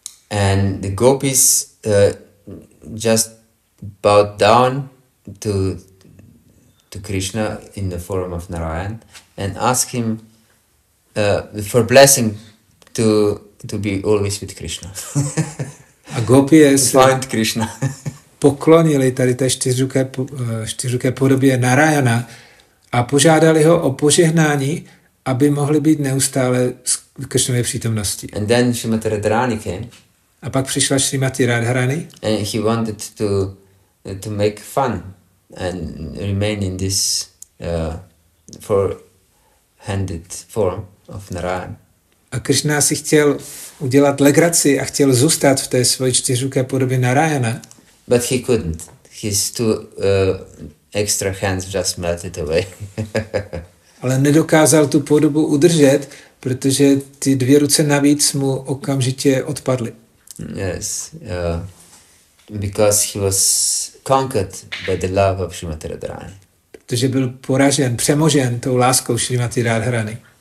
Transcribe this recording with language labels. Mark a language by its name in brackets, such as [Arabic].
[English] And the gopis just bowed down to Krishna in the form of Narayan and asked him for blessing to be always with Krishna. [Czech] A gopie se [English] find Krishna. [Czech] poklonili tady té 4ruké podobě Narayana a požádali ho o požehnání, aby mohli být neustále v Krišnově přítomnosti. [English] And then Srimati Radharani came. [Czech] A pak přišla Srimati Radharani. [English] And he wanted to make fun and remain in this four-handed form of Narayan. [Czech] A Krishna si chtěl udělat legraci a chtěl zůstat v té svoji 4ruké podobě Narayana. [English] But he couldn't. His 2 extra hands just melted away. [Czech] Ale nedokázal tu podobu udržet, protože ty 2 ruce navíc mu okamžitě odpadly. [English] Yes, because he was conquered by the love of Srimati Radharani. [Czech] Protože byl poražen, přemožen tou láskou Srimati Radharani.